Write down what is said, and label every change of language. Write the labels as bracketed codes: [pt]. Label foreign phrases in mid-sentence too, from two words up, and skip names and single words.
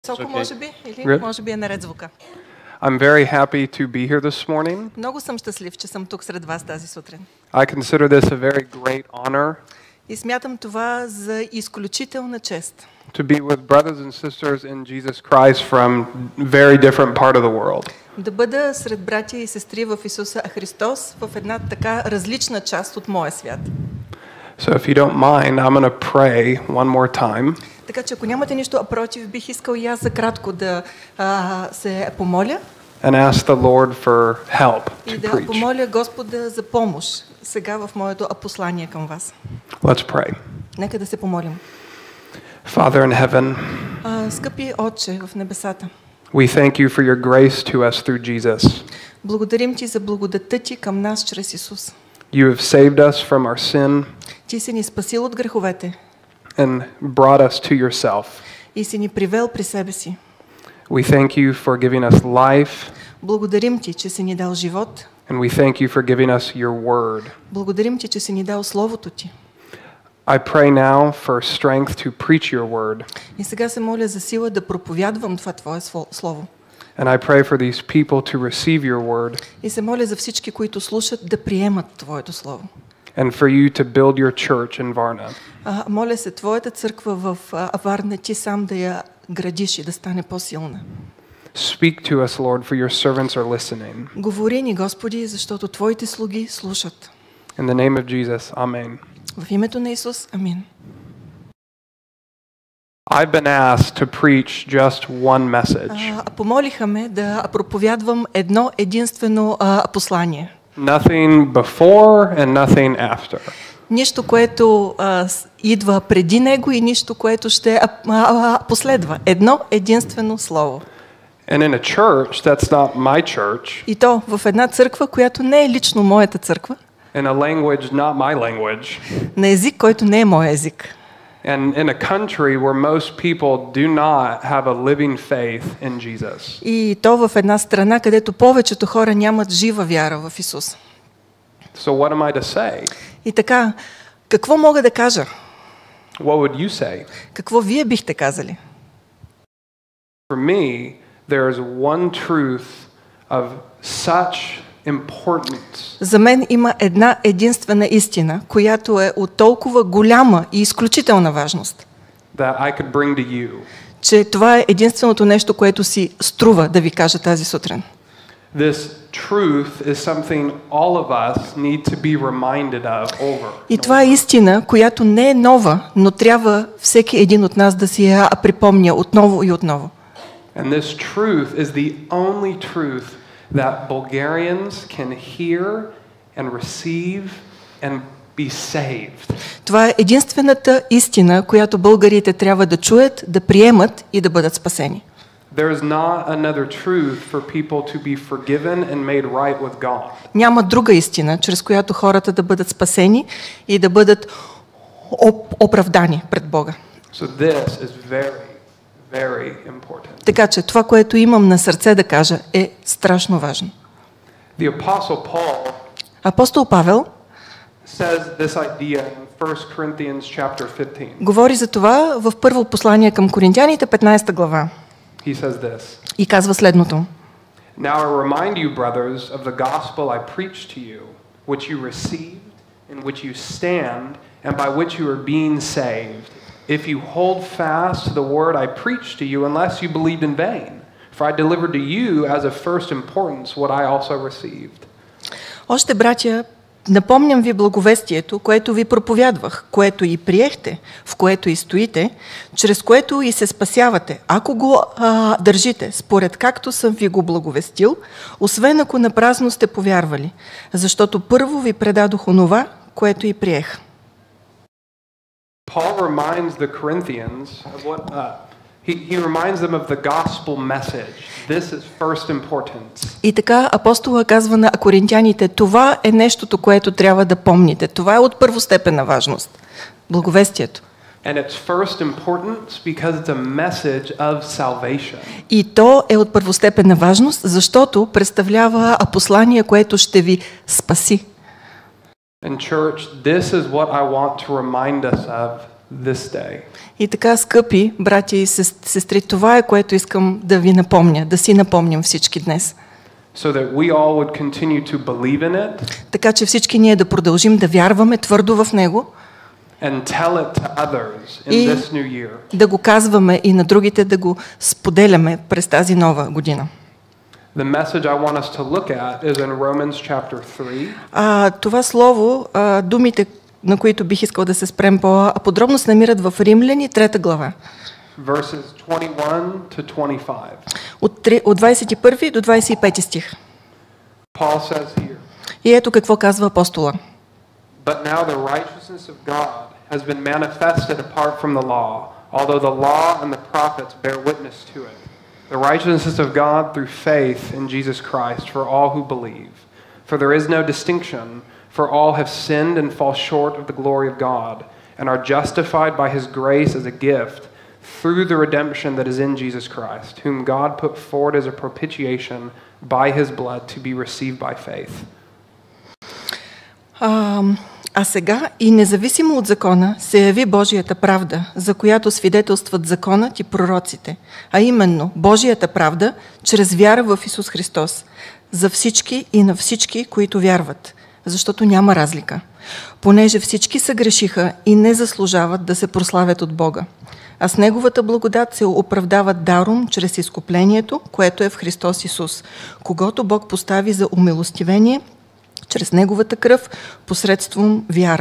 [bg] Високо, може би, или може би е наред звука. [en] I'm very happy to be here this morning. [bg] Много съм щастлив, че съм тук сред вас тази сутрин. [en] I consider this a very great honor [bg] И смятам това за изключителна чест. [en] to be with brothers and sisters in Jesus Christ from very different part of the world. [bg] Да бъда сред братя и сестри в Исуса Христос в една така различна част от моя свят. [en] So if you don't mind, I'm going to pray one more time. [bg] Така че ако нямате нищо против, бих искал и аз за кратко да се помоля. [en] And ask the Lord for help [bg] И [en] to [bg] да [en] preach. [bg] помоля Господа за помощ сега в моето послание към вас. [en] Let's pray. [bg] Нека да се помолим. [en] Father in heaven, [bg] Скъпи Отче в небесата, [en] we thank you for your grace to us through Jesus. [bg] благодарим Ти за благодатта Ти към нас чрез Исус. [en] You have saved us from our sin [bg] Ти си ни спасил от греховете [en] and brought us to yourself. [bg] и си ни привел при себе си. [en] We thank you for giving us life, [bg] Благодарим Ти, че си ни дал живот. [en] and we thank you for giving us your word. [bg] Благодарим Ти, че си ни дал Словото Ти. [en] I pray now for strength to preach your word. [bg] И сега се моля за сила да проповядвам това Твое Слово. [en] And I pray for these people to receive your word [bg] И се моля за всички, които слушат, да приемат Твоето Слово. [en] and for you to build your church in Varna. [bg] Моля се Твоята църква в Варна, Ти сам да я градиш и да стане по-силна. [en] Speak to us, Lord, for your servants are listening. [bg] Говори ни, Господи, защото Твоите слуги слушат. [en] In the name of Jesus, amen. [bg] В името на Исус, амин. [en] I've been asked to preach just one message. [bg] Помолиха ме да проповядвам едно единствено послание. [en] Nothing before and nothing after. [bg] Нищо, което идва преди него и нищо, което ще последва. Едно единствено слово. [en] And in a church that's not my church, [bg] И то в една църква, която не е лично моята църква, [en] in a language not my language, [bg] на език, който не е моя език. [en] and in a country where most people do not have a living faith in Jesus. [bg] И то в една страна, където повечето хора нямат жива вяра в Исус. [en] So what am I to say? [bg] И така, какво мога да кажа? [en] What would you say? [bg] Какво вие бихте казали? [en] For me, there is one truth of such importance [bg] За мен има една единствена истина, която е от толкова голяма и изключителна важност, [en] that I could bring to you. [bg] че това е единственото нещо, което си струва да ви кажа тази сутрин. [en] This truth is something all of us need to be reminded of over. [bg] И това е истина, която не е нова, но трябва всеки един от нас да си я припомня отново и отново. [en] And this truth is the only truth that Bulgarians can hear and receive and be saved. [bg] Това е единствената истина, която българите трябва да чуят, да приемат и да бъдат спасени. [en] There is not another truth for people to be forgiven and made right with God. [bg] Няма друга истина, чрез която хората да бъдат спасени и да бъдат оправдани пред Бога. [en] So this is very important. [bg] Така че това, което имам на сърце да кажа, е страшно важно. [en] The Apostle Paul [bg] Апостол Павел [en] says this idea in 1 Corinthians chapter 15. [bg] говори за това в първо послание към Коринтяните, 15 глава. [en] He says this. [bg] И казва следното. [en] Now I remind you, brothers, of the gospel I preached to you, which you received, in which you stand, and by which you are being saved, if you hold fast to the word I preached to you, unless you believed in vain. For I delivered to you as of first importance what I also received. [bg] Още, братя, напомням ви благовестието, което ви проповядвах, което и приехте, в което и стоите, чрез което и се спасявате, ако го държите, според както съм ви го благовестил, освен ако напразно сте повярвали, защото първо ви предадох онова, което и приех. [en] Paul reminds the Corinthians of what he reminds them of the gospel message. This is first importance. [bg] И така апостола казва на коринтяните, това е нещото, което трябва да помните. Това е от първостепенна важност. Благовестието. [en] And it's first importance because it's a message of salvation. [bg] И то е от първостепенна важност, защото представлява послание, което ще ви спаси. [en] And church, this is what I want to remind us of this day. [bg] И така, скъпи братя и сестри, това е, което искам да ви напомня, да си напомним всички днес. [en] So that we all would continue to believe in it. [bg] Така че всички ние да продължим да вярваме твърдо в него. [en] And tell it to others in this new year. [bg] Да го казваме и на другите, да го споделяме през тази нова година. [en] The message I want us to look at is in Romans chapter 3. [bg] Това слово, думите, на които бих искал да се спрем по-подробно, се намират в Римляни, 3 глава. [en] Verses 21 to 25. [bg] От 21 до 25 стих. [en] Paul says here. [bg] И ето какво казва апостола. [en] But now the righteousness of God has been manifested apart from the law, although the law and the prophets bear witness to it. The righteousness of God through faith in Jesus Christ for all who believe. For there is no distinction, for all have sinned and fall short of the glory of God, and are justified by his grace as a gift through the redemption that is in Jesus Christ, whom God put forward as a propitiation by his blood to be received by faith. [bg] А сега и независимо от закона се яви Божията правда, за която свидетелстват законът и пророците, а именно Божията правда чрез вяра в Исус Христос, за всички и на всички, които вярват, защото няма разлика, понеже всички съгрешиха и не заслужават да се прославят от Бога, а с Неговата благодат се оправдават даром чрез изкуплението, което е в Христос Исус, когото Бог постави за умилостивение чрез Неговата кръв, посредством вяра.